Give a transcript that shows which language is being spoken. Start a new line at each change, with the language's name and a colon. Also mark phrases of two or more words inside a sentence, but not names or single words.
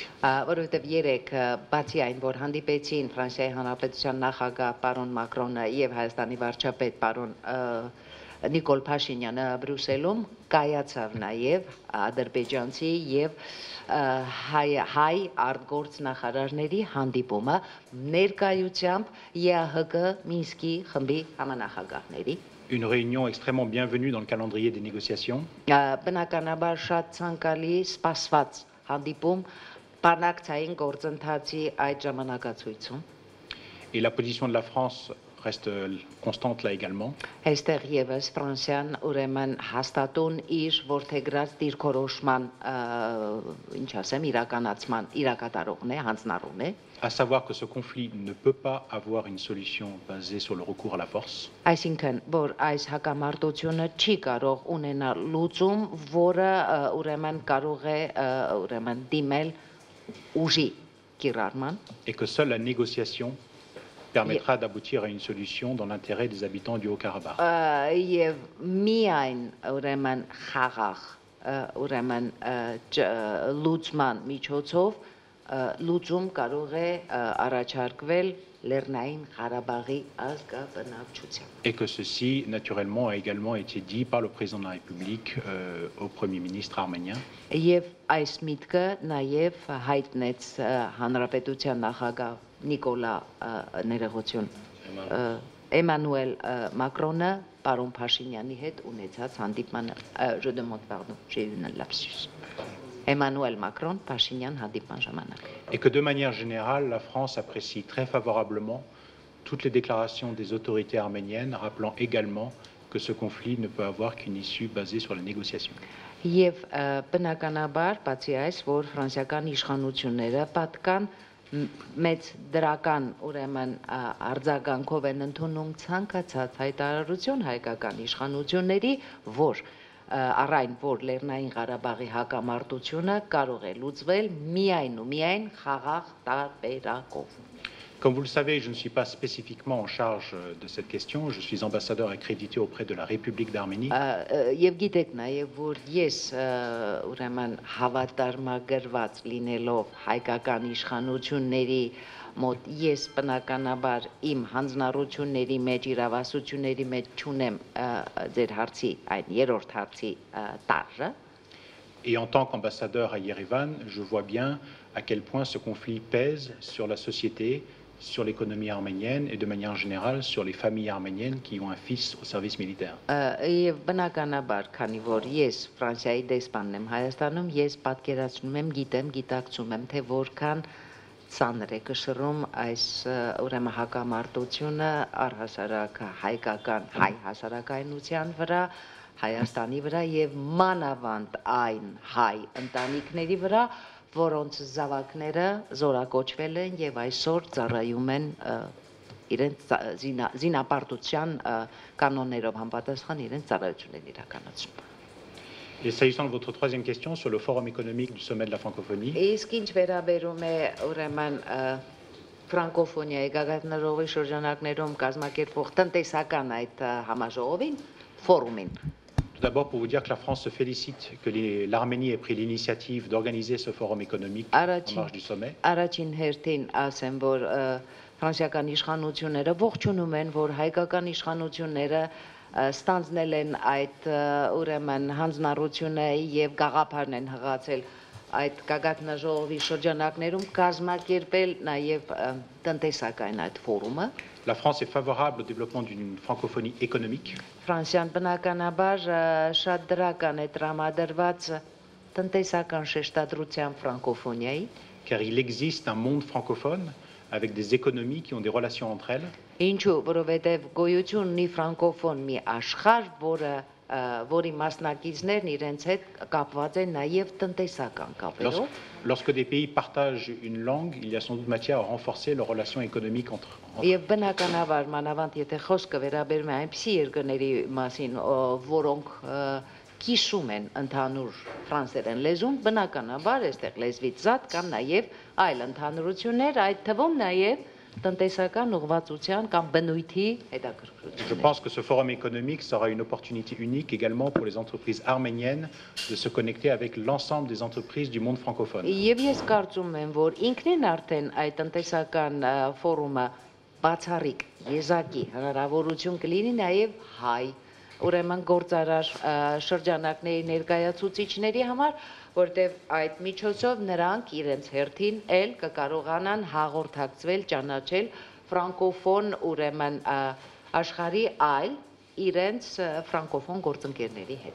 Armenian: որովհետև երեք բացի այն, որ հանդիպեցին Ֆրանսիայի Հանրապետության նախագահ պարոն Մակրոնը եւ Հայաստանի վարչապետ պարոն Նիկոլ Փաշինյանը Բրյուսելում, կայացավ նաեւ ադրբեջանցի եւ հայ արտգործնախարարների հանդիպումը ներկայությամբ ԵԱՀԿ Մինսկի խմբի համանախագահների։
French: Une réunion extrêmement bienvenue dans le calendrier des négociations.
Armenian: Բնականաբար շատ ցանկալի սպասված հանդիպում բանակցային գործընթացի այդ ժամանակացույցում։
French: Et la position de la France reste constante là également.
Armenian: Այստեղ եւս Ֆրանսիան ուրեմն հաստատուն իր որթեգրած դիրքորոշման ինչ ասեմ իրականացման իրակատարողն է, հանձնառուն է,
French: À savoir que ce conflit ne peut pas avoir une solution basée sur le recours à la force.
Armenian: այսինքն որ այս հակամարտությունը չի կարող ունենալ լուծում, որը ուրեմն կարող է ուրեմն դիմել ուժի կիրառման,
French: Et que seule la négociation permettra d'aboutir à une solution dans l'intérêt des habitants du Haut-Karabakh.
Armenian: եւ միայն ուրեմն խաղաղ ուրեմն լուծման միջոցով լուծում կարող է առաջարկվել Լեռնային Ղարաբաղի ազգաբնակչությամբ։
French: Et que ceci, naturellement, a également été dit par le président de la République au Premier ministre arménien.
Armenian: Եվ այս միտքը նաև հայտնեց հանրապետության նախագահ Նիկոլա ներողություն Էմանուել Մակրոնը պարոն Փաշինյանի հետ ունեցած հանդիպմանը
French: je demande pardon j'ai eu un lapsus
Armenian: Emmanuel Macron Փաշինյան հանդիպման ժամանակ
French: Et que de manière générale la France apprécie très favorablement toutes les déclarations des autorités arméniennes rappelant également que ce conflit ne peut avoir qu'une issue basée sur la négociation.
Armenian: Եվ բնականաբար բացի այս որ ֆրանսիական իշխանությունները պատկան մեծ դրական ուրեմն արձագանքով են ընդունում ցանկացած հայտարարություն հայկական իշխանությունների, որ առայն որ Լեռնային Ղարաբաղի հակամարտությունը կարող է լուծվել միայն ու միայն խաղաղ տարբերակով։
French: Comme vous le savez, je ne suis pas spécifiquement en charge de cette question. Je suis ambassadeur accrédité auprès de la République d'Arménie.
Armenian: Եվ գիտեք նաև որ ես ուրեմն հավատարմագրված լինելով հայկական իշխանությունների մոտ ես բնականաբար իմ հանձնառությունների մեջ իրավասությունների մեջ չունեմ ձեր հարցի այն երրորդ հարցի տարը
French: Et en tant qu'ambassadeur à Yerevan, je vois bien à quel point ce conflit pèse sur la société, sur l'économie arménienne et de manière générale sur les familles arméniennes qui ont un fils au service militaire.
Armenian: Եվ բնականաբար, քանի որ ես Ֆրանսիայի դեսպանն եմ Հայաստանում, ես պատկերացնում եմ, գիտեմ, գիտակցում եմ, թե որքան ծանր է կշռում այս ուրեմն հակամարտությունը առհասարակ հայկական հայ հասարակայնության վրա, Հայաստանի վրա եւ մանավանդ այն հայ ընտանիքների վրա, որոնց զավակները զորակոչվել են եւ այսօր ծառայում են իրենց զինապարտության կանոններով համապատասխան իրենց ծառայություններն իրականացնում։
French: Et s'agissant de votre troisième question sur le forum économique du sommet de la francophonie.
Armenian: Իսկ ինչ վերաբերում է ուրեմն ֆրանկոֆոնիայի գագաթնաժողովի շրջանակներում կազմակերպվող տնտեսական այդ համաժողովին, ֆորումին
French: Tout d'abord, pour vous dire que la France se félicite que l'Arménie ait pris l'initiative d'organiser ce forum économique en marge du sommet.
Armenian: Առաջին հերթին ասեմ, որ ֆրանսիական իշխանությունները ողջունում են, որ հայկական իշխանությունները ստանձնել են այդ ուրեմն հանձնառությունը եւ գաղափարն են հղացել այդ գագաթնաժողովի շրջանակներում կազմակերպել նաեւ տնտեսական այդ ֆորումը
French: La France est favorable au développement d'une francophonie économique.
Armenian: Ֆրանսիան բնականաբար շատ դրական է տրամադրված տնտեսական շեշտադրության ֆրանկոֆոնիայի
French: Car il existe un monde francophone avec des économies qui ont des relations entre elles.
Armenian: Ինչու, որովհետև գոյություն ունի ֆրանկոֆոն մի աշխարհ, որի մասնակիցներն իրենց հետ կապված են նաև տնտեսական կապերով։
French: Lorsque des pays partagent une langue, il y a sans doute matière à renforcer leurs relations économiques entre eux.
Armenian: Եվ բնականաբար մանավանդ եթե խոսքը վերաբերում է այնպիսի երկրների մասին, որոնք կիսում են ընդհանուր ֆրանսերեն լեզուն, բնականաբար այստեղ լեզվից զատ կան նաև այլ ընդհանրություններ, այդ թվում նաև տնտեսական ուղղվածության կամ բնույթի հետաքրքրություններ։
French: Je pense que ce forum économique sera une opportunité unique également pour les entreprises arméniennes de se connecter avec l'ensemble des entreprises du monde francophone.
Armenian: Եվ ես կարծում եմ, որ ինքնին արդեն այդ տնտեսական ֆորումը բացառիկ եզակի հնարավորություն կլինի նաև հայ ուրեմն գործարար շրջանակների ներկայացուցիչների համար, որտեղ այդ միջոցով նրանք իրենց հերթին էլ կկարողանան հաղորդակցվել, ճանաչել ֆրանկոֆոն ուրեմն աշխարհի այլ իրենց ֆրանկոֆոն գործընկերների հետ։